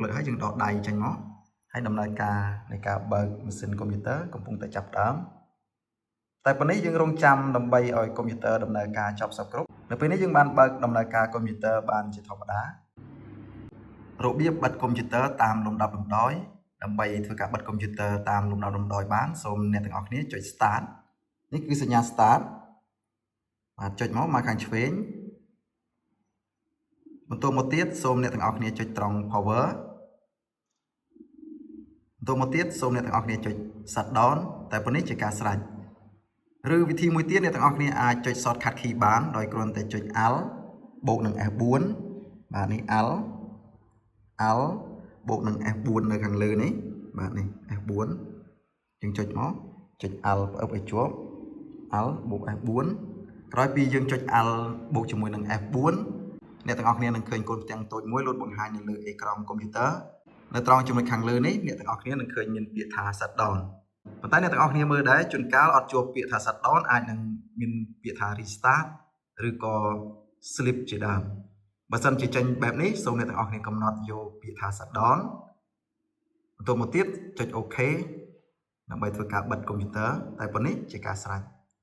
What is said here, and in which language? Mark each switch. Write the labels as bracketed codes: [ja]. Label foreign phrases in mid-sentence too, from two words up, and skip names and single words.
[km] សហើយយើងដកដៃចេញមកហើយដំណើរការនៃការបើកម៉ាស៊ីនកុំព្យូទ័រកំពុងតែចាប់ផ្ដើមតែប៉ុណ្ណេះយើងរងចាំដើម្បីឲ្យកុំព្យូទ័រដំណើរការចប់សពគ្រប់នៅពេលនេះយើងបានបើកដំណើរការកុំព្យូទ័របានជាធម្មតារបៀបបិទកុំព្យូទ័រតាមលំដាប់លំដោយដើម្បីធ្វើការបិទកុំព្យូទ័រតាមលំដាប់លំដោយបានសូមអ្នកទាំងអស់គ្នាចុច start នេះគឺសញ្ញា start បាទចុចមកខាងឆ្វេង បន្តមកទៀតសូមអ្នកទាំងអស់គ្នាចុចត្រង់ power បន្តមកទៀតសូមអ្នកទាំងអស់គ្នាចុច [en] shut down [km] តែប៉ុណ្នេះជាការស្រេចឬវិធីមួយទៀតអ្នកទាំងអស់គ្នាអាចចុច [en] shortcut key [km] បានដោយ គ្រាន់តែចុច Alt បូកនឹង F4 បាទនេះ Alt បូកនឹង F4 នៅខាងលើនេះបាទនេះ F4 យើងចុចមកចុច Alt ផ្អឹបឲ្យ ជាប់ Alt បូក F4 ក្រោយពីយើងចុច Alt បូកជាមួយនឹង F4 អ្នកទាំងអស់គ្នានឹងឃើញកូនផ្ទាំងតូច មួយលោតបង្ហាញនៅលើអេក្រង់កុំព្យូទ័រនៅត្រង់ចំណុចខាងលើនេះអ្នកទាំងអស់គ្នានឹងឃើញមានពាក្យថា [en] shut down [km] ប៉ុន្តែអ្នកទាំងអស់គ្នាមើលដែរជួនកាលអត់ជួបពាក្យថា [en] shut down [km] អាចនឹងមានពាក្យថា restart ឬក៏ sleep ជាដើមបើសិនជាចេញបែបនេះសូមអ្នកទាំងអស់គ្នាកំណត់យកពាក្យថា [en] shut down [km] បន្តមកទៀតចុច OK ដើម្បីធ្វើការបិទកុំព្យូទ័រតែប៉ុណ្នេះជាការស្រេច